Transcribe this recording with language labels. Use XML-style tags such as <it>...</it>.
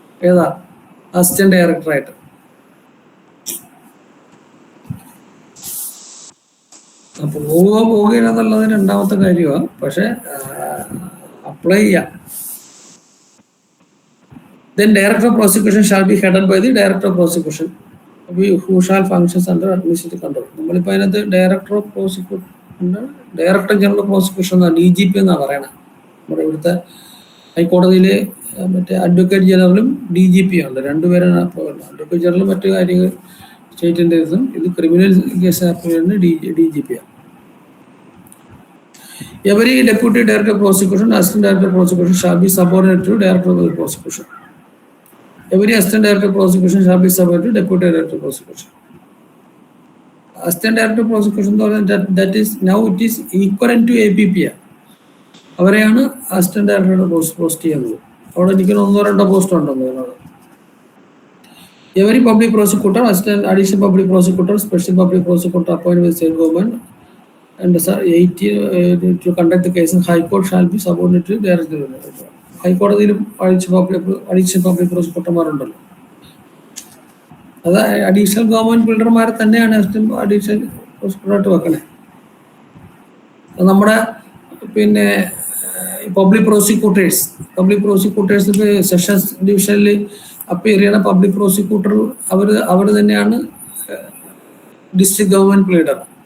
<ml>ഏതാ അസിസ്റ്റന്റ് ഡയറക്ടറായിട്ട്. അപ്പൊ പോവുക എന്നുള്ളത് രണ്ടാമത്തെ കാര്യമാണ്. പക്ഷെ അപ്ലൈ ചെയ്യാം.</ml> <en>Then director of prosecution shall be headed by the director of prosecution who shall functions under administrative control.</en> <ml>നമ്മളിപ്പോൾ അതിനകത്ത് director of prosecution, director general of prosecution എന്നാണ് DGP എന്നാണ് പറയണത്. നമ്മുടെ ഇവിടുത്തെ ഹൈക്കോടതിയിലെ മറ്റേ അഡ്വക്കേറ്റ് ജനറലും DGP ഉണ്ട്, രണ്ടുപേരാണ്. അഡ്വക്കേറ്റ് ജനറൽ മറ്റു കാര്യങ്ങൾ സ്റ്റേറ്റിൻ്റെ ഇതും, ഇത് ക്രിമിനൽ കേസ് ആപ്ലിക്കേഷന് DGP ആണ്.</ml> <en>Every deputy director of prosecution, assistant director of prosecution shall be subordinate to director of prosecution. Every assistant director of prosecution shall be subordinate to deputy director of prosecution. Assistant director of prosecution, that is now it is equivalent to APP.</en> <ml>അവരെയാണ് assistant ഡയറക്ടറുടെ post ചെയ്യുന്നത്. അവിടെ എനിക്കൊരു 1-2 post ഉണ്ടെന്ന് തോന്നുന്നത്.</ml> <en>Every public prosecutor, assistant additional public prosecutor, special public prosecutor appointed by state government and 18 to conduct the case in High Court shall be subordinate to director.</en> <ml>ഹൈക്കോടതിയിലും additional public പ്രോസിക്യൂട്ടർമാരുണ്ടല്ലോ. അത് additional government ബിൽഡർമാരെ തന്നെയാണ് additional പ്രോസിക്യൂട്ടറായിട്ട് വെക്കണേ. നമ്മുടെ പിന്നെ public പ്രോസിക്യൂട്ടേഴ്സിന്റെ sessions ഡിവിഷനിൽ appear ചെയ്യുന്ന public prosecutor അവർ തന്നെയാണ് district government leader.</ml>